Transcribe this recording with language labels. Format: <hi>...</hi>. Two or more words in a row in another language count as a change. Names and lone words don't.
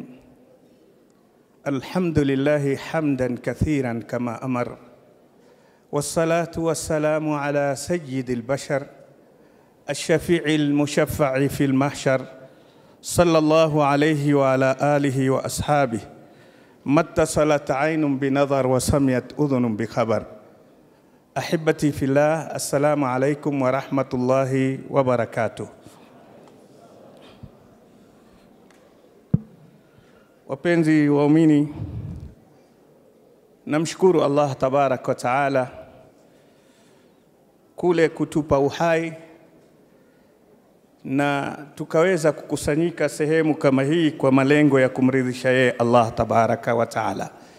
<ar>الحمد لله حمدا كثيرا كما أمر، والصلاة والسلام على سيد البشر الشفيع المشفع في المحشر، صلى الله عليه وعلى آله وأصحابه، ما اتصلت عين بنظر وسمعت أذن بخبر. أحبتي في الله، السلام عليكم ورحمة الله وبركاته.</ar> <sw>Wapenzi waumini, namshukuru</sw> <ar>الله تبارك وتعالى</ar> <sw>kule kutupa uhai na tukaweza kukusanyika sehemu kama hii kwa malengo ya kumridhisha yeye</sw> <ar>الله تبارك وتعالى.</ar>